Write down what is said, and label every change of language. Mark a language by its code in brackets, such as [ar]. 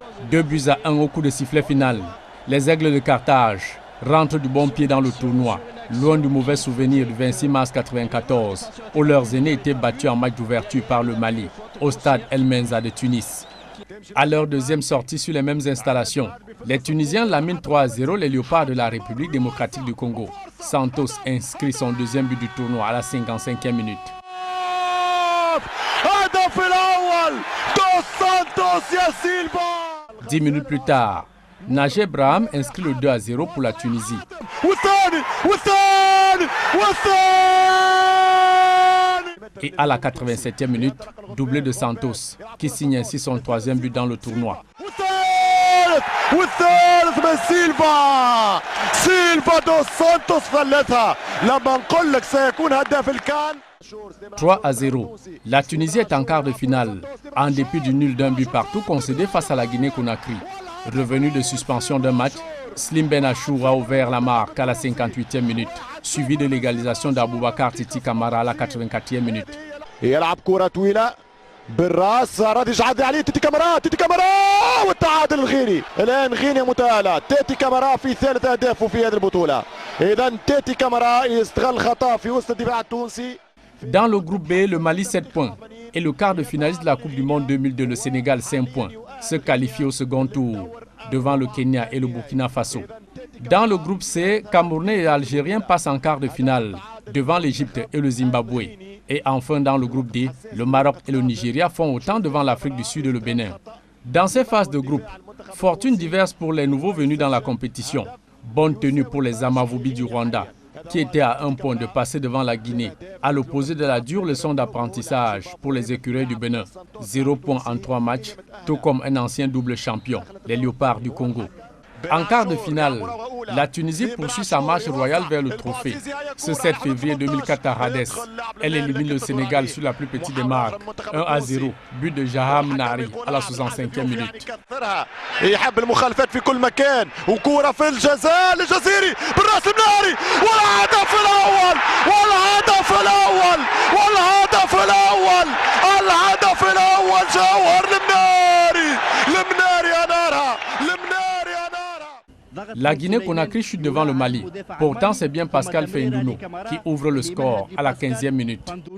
[fr] 2 buts à 1 au coup de sifflet final. Les Aigles de Carthage rentrent du bon pied dans le tournoi, loin du mauvais souvenir du 26 mars 1994, où leurs aînés étaient battus en match d'ouverture par le Mali, au stade El Menza de Tunis. À leur deuxième sortie sur les mêmes installations, les Tunisiens laminent 3-0 les Léopards de la République démocratique du Congo. Santos inscrit son deuxième but du tournoi à la 55e minute. [ar] الهدف الأول دوس سانتوس يا سيلفا. [fr] 10 minutes plus tard, Najer Braham inscrit le 2-0 pour la Tunisie. Et à la 87e minute, doublé de Santos, qui signe ainsi son 3e but dans le tournoi. [ar] والثالث من سيلفا دوس سانتوس ثلثها لما نقول لك سيكون هداف الكان. [fr] 3-0. La Tunisie est en quart de finale, en dépit du nul d'un but partout concédé face à la Guinée-Conakry. Revenu de suspension d'un match, Slim Ben Achour a ouvert la marque à la 58e minute, suivi de l'égalisation d'Aboubacar Titi Camara à la 84e minute. [ar] يلعب كرة طويلة بالراس رادي عدي عليه تيتي كامارا والتعادل الغيني. الآن غينيا متأهلة. تيتي كامارا في ثالث أهدافه في هذه البطولة. إذا تيتي كامارا يستغل خطأ في وسط الدفاع التونسي. [fr] Dans le groupe B, le Mali 7 points et le quart de finaliste de la Coupe du Monde 2002, le Sénégal 5 points, se qualifie au second tour devant le Kenya et le Burkina Faso. Dans le groupe C, Camerounais et Algériens passent en quart de finale devant l'Égypte et le Zimbabwe. Et enfin dans le groupe D, le Maroc et le Nigeria font autant devant l'Afrique du Sud et le Bénin. Dans ces phases de groupe, fortune diverse pour les nouveaux venus dans la compétition. Bonne tenue pour les Amavubi du Rwanda, qui étaient à 1 point de passer devant la Guinée, à l'opposé de la dure leçon d'apprentissage pour les écureuils du Bénin. 0 point en 3 matchs, tout comme un ancien double champion, les Léopards du Congo. En quart de finale, la Tunisie poursuit sa marche royale vers le trophée. Ce 7 février 2004 à Rades, elle élimine le Sénégal sur la plus petite des marques, 1-0, but de Jaham Nari à la 65e minute. [ar] يحب المخالفات في كل مكان وكورة في الجزاء للجزيري بالراس الناري والهدف الأول والهدف الأول والهدف الأول الهدف الأول جوهر المناري يا نارها المناري يا نارها. [fr] La Guinée-Conakry chute devant le Mali. Pourtant, c'est bien Pascal Feindouno qui ouvre le score à la 15e minute.